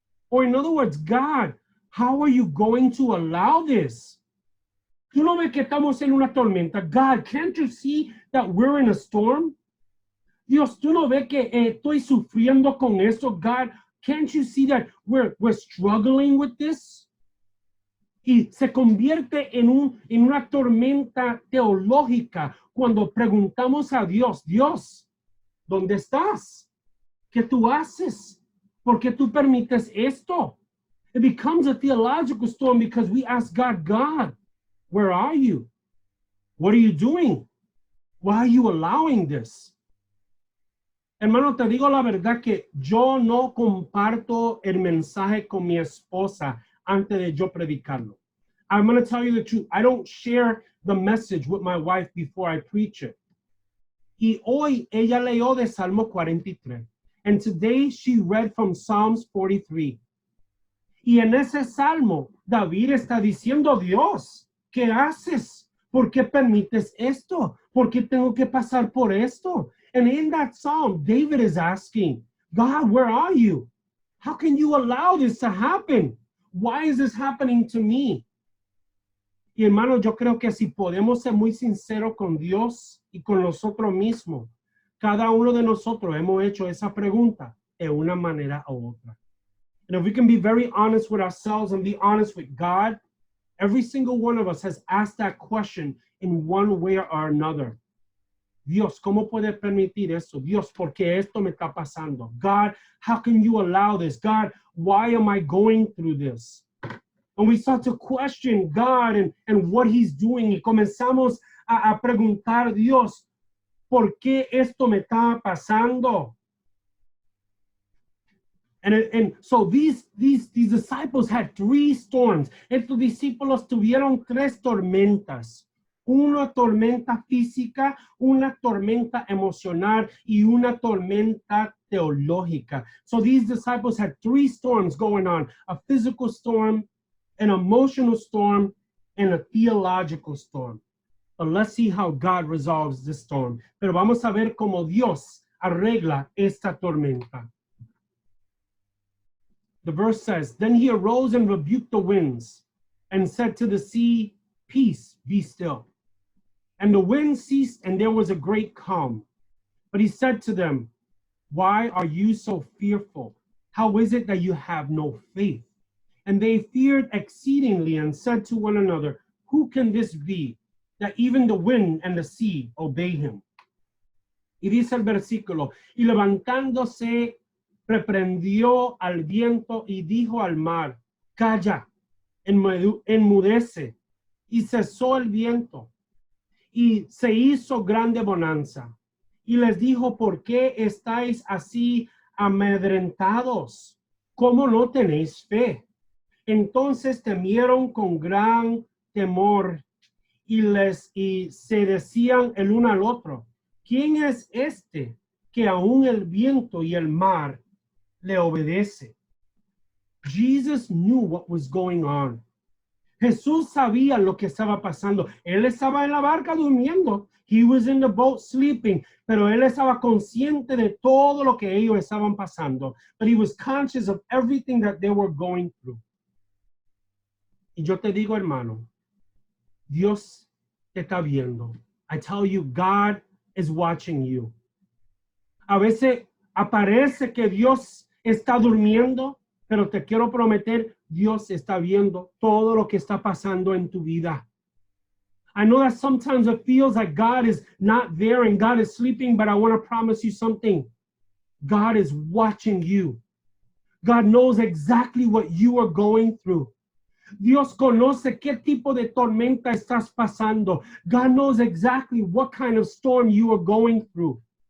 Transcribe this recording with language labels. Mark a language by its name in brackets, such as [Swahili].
[English] Or in other words, God, how are you going to allow this? [Spanish] ¿Tú no ves que estamos en una tormenta? [English] God, can't you see that we're in a storm? [Spanish] Dios, ¿tú no ves que estoy sufriendo con esto? [English] God, can't you see that we're struggling with this? [Spanish] Y se convierte en una tormenta teológica cuando preguntamos a Dios, Dios, ¿dónde estás? ¿Qué tú haces? ¿Por qué tú permites esto? [English] It becomes a theological storm because we ask God, God, where are you? What are you doing? Why are you allowing this? [Spanish] Hermano, te digo la verdad que yo no comparto el mensaje con mi esposa antes de yo predicarlo. [English] I'm going to tell you the truth. I don't share the message with my wife before I preach it. [Spanish] Y hoy ella leyó de Salmo 43. [English] And today she read from Psalms 43. [Spanish] Y en ese salmo, David está diciendo, Dios, ¿qué haces? ¿Por qué permites esto? ¿Por qué tengo que pasar por esto? [English] And in that psalm, David is asking, God, where are you? How can you allow this to happen? Why is this happening to me? [Spanish] Y hermano, yo creo que si podemos ser muy sinceros con Dios y con nosotros mismos, cada uno de nosotros hemos hecho esa pregunta de una manera u otra. [English] And if we can be very honest with ourselves and be honest with God, every single one of us has asked that question in one way or another. [Spanish] Dios, ¿cómo puedes permitir eso? Dios, ¿por qué esto me está pasando? [English] God, how can you allow this? God, why am I going through this? And we start to question God and what he's doing. [Spanish] Y comenzamos a preguntar, Dios, ¿por qué esto me está pasando? [English] And so these disciples had 3 storms. [Spanish] Estos discípulos tuvieron 3 tormentas. Una tormenta física, una tormenta emocional y una tormenta teológica. [English] So these disciples had 3 storms going on: a physical storm, an emotional storm, and a theological storm. But let's see how God resolves this storm. [Spanish] Pero vamos a ver cómo Dios arregla esta tormenta. [English] The verse says, then he arose and rebuked the winds and said to the sea, peace, be still. And the wind ceased, and there was a great calm. But he said to them, why are you so fearful? How is it that you have no faith? And they feared exceedingly and said to one another, who can this be, that even the wind and the sea obey him? [Spanish] Y dice el versículo, y levantándose, reprendió al viento y dijo al mar, calla, enmudece. Y cesó el viento, y se hizo grande bonanza. Y les dijo, ¿por qué estáis así amedrentados? ¿Cómo no tenéis fe? Entonces temieron con gran temor y se decían el uno al otro, ¿quién es este que aún el viento y el mar le obedece? [English] Jesus knew what was going on. [Spanish] Jesús sabía lo que estaba pasando. Él estaba en la barca durmiendo. [English] He was in the boat sleeping. [Spanish] Pero él estaba consciente de todo lo que ellos estaban pasando. [English] But he was conscious of everything that they were going through. [Spanish] Y yo te digo, hermano, Dios te está viendo. [English] I tell you, God is watching you. [Spanish] A veces aparece que Dios está durmiendo, pero te quiero prometer, Dios está viendo todo lo que está pasando en tu vida. [English] I know that sometimes it feels like God is not there and God is sleeping, but I want to promise you something. God is watching you. God knows exactly what you are going through. [Spanish] Dios conoce qué tipo de tormenta estás pasando. [English] God knows exactly what kind of storm you are going through.